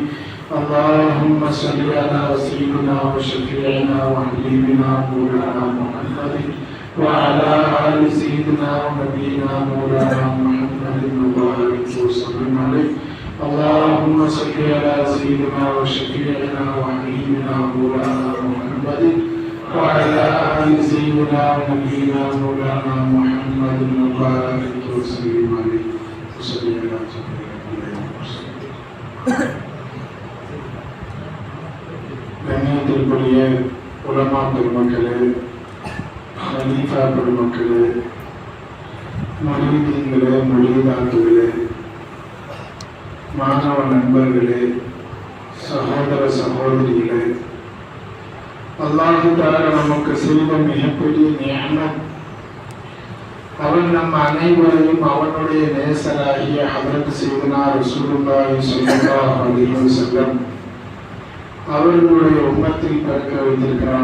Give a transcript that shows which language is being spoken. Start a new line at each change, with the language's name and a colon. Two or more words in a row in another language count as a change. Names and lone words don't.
Arabic: اللهم صل على سيدنا وشفيعنا وحبيبنا مولانا محمد وعلى آل سيدنا ونبينا مولانا محمد وآله وسلم عليه. اللهم صل على سيدنا وشفيعنا وحبيبنا مولانا محمد وعلى آل سيدنا ونبينا مولانا محمد وآله وسلم عليه. وصلى على
Tamil: கண்ணியத்திற்குரிய உலமா பெருமக்களே, ஹலீஃபா பெருமக்களே, முரீதீன்களே, முரீதாத்துகளே, மாணவ நண்பர்களே, சகோதர சகோதரிகளே,
Arabic: الله تعالى
Tamil: நமக்கு செய்த மிகப்பெரிய நிஅமத், அவன் நம் அனைவரையும் அவனுடைய நேசராகிய ஹதரத் சையதுனா
Arabic: رسول الله صلى الله عليه وسلم
Tamil: அவர்களுடைய உம்மத்தில் பிறக்க வைத்திருக்கிறான்.